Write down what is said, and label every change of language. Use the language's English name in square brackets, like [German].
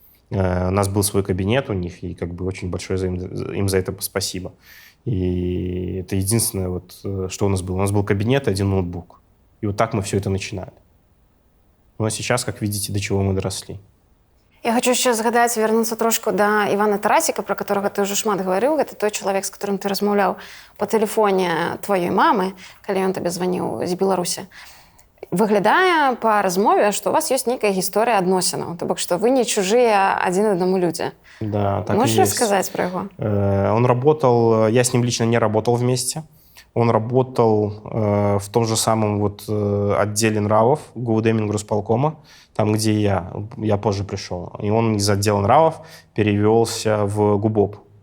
[Russian] У нас был свой кабинет у них, и как бы очень большое им за это спасибо. И это единственное, вот, что у нас было. У нас был кабинет и один ноутбук. И вот так мы все это начинали. Ну а сейчас, как видите, до чего мы доросли. [Belarusian] Я хочу ще згадаць, вярнуцца трошку да Івана Тарасіка, пра которага ты ўжо шмат гаварыў. Гэта той чалавек, з которым ты размаўляў па тэлефоне тваёй мамы, калі ён табе званіў з Беларусі. Выглядае па размове, што у вас ёсць нейкая гісторыя адносінаў, то бок, што вы не чужыя адзін аднаму людзі. [Russian] Да, так Можешь и есть. рассказать про его? Он работал, я с ним лично не работал вместе. Он работал в том же самом вот отделе нравов ГУВД Мингрусполкома, там, где я позже пришел. И он из отдела нравов перевелся в ГУБОП.